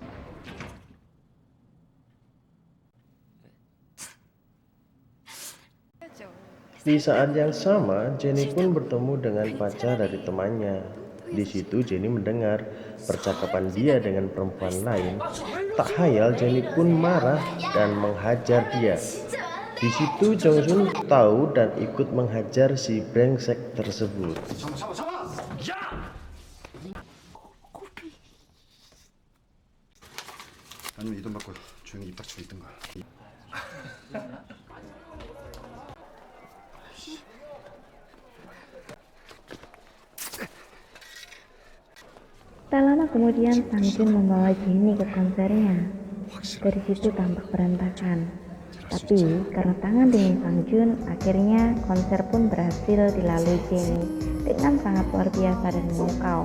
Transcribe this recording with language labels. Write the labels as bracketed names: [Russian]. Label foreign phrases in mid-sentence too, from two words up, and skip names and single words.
[Indonesian] Di saat yang sama, Jennie pun bertemu dengan pacar dari temannya. Di situ Jennie mendengar percakapan dia dengan perempuan lain. Tak hayal Jennie pun marah dan menghajar dia. Di situ Jong Sun tahu dan ikut menghajar si brengsek tersebut. [Korean] 아니면 이 돈 받고 조용히 입 닥치고 있던가. [Indonesian] Tak lama kemudian Sang Jun membawa Jennie ke konsernya. Dari situ tampak berantakan. Tapi karena tangan dingin Sang Jun, akhirnya konser pun berhasil dilalui Jennie dengan sangat luar biasa dan memukau.